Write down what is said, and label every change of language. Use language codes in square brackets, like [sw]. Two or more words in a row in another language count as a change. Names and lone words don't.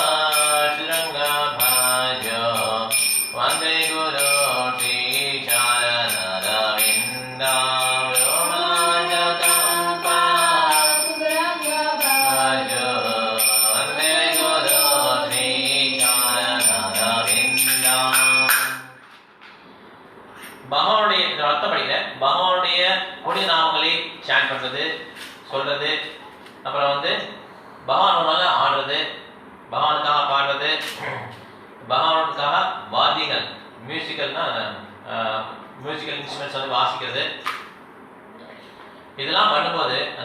[sa] शृङ्गभाजो वन्दे गुरु श्री चरणारविन्दम् रोमाञ्चकम्पा भाजो वन्दे गुरु श्री चरणारविन्दम् [ta] பகவானுடைய அர்த்தம் படிக்கிறேன் பகவானுடைய புனித நாமங்களை சாண்ட் பண்றது சொல்றது அப்புறம் வந்து பகவானுக்காக ஆடுறது பகவானுக்காக பாடுறது பகவானுக்காக வாத்தியங்கள் மியூசிக்கல்னா [en] musical instruments [ta] வந்து வாசிக்கிறது இதெல்லாம் பண்ணும்போது அந்த